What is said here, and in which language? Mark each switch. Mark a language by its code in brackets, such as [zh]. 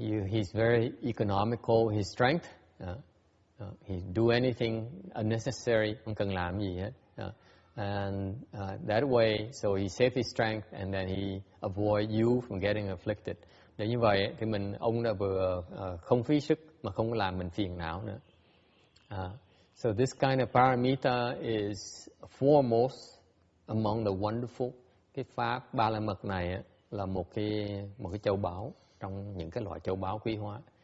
[en] He's very economical. His strength, he do anything unnecessary, [vi] không cần làm gì hết. [en] And that way, so he saved his strength and then he avoid you from getting afflicted. [vi] Để như vậy thì ông đã vừa không phí sức mà không làm mình phiền não nữa. [en] So this kind of paramita is foremost among the wonderful. [vi] Cái pháp ba la mật này là một cái châu báu trong những cái loại châu báu quý hóa.